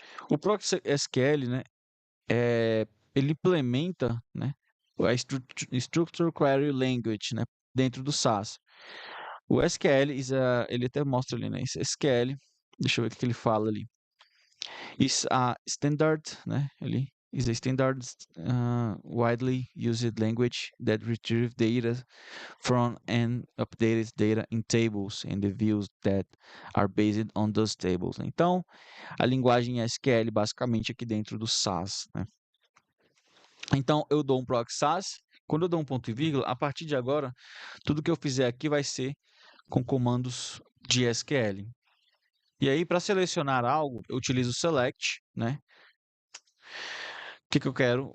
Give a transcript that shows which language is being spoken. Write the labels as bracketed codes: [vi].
[pt] O proc SQL, né? Ele implementa, né? A Structure Query Language, né? Dentro do SaaS. O SQL, ele até mostra ali, né? Esse SQL, deixa eu ver o que ele fala ali. [en] Is a standard, né? [pt] Ele [en] is a standard widely used language that retrieves data from and updates data in tables and the views that are based on those tables. [pt] Então, a linguagem SQL basicamente aqui dentro do SAS, né? Então, eu dou um proc SAS. Quando eu dou um ponto e vírgula, a partir de agora, tudo que eu fizer aqui vai ser com comandos de SQL. E aí, para selecionar algo, eu utilizo select, né? O que eu quero?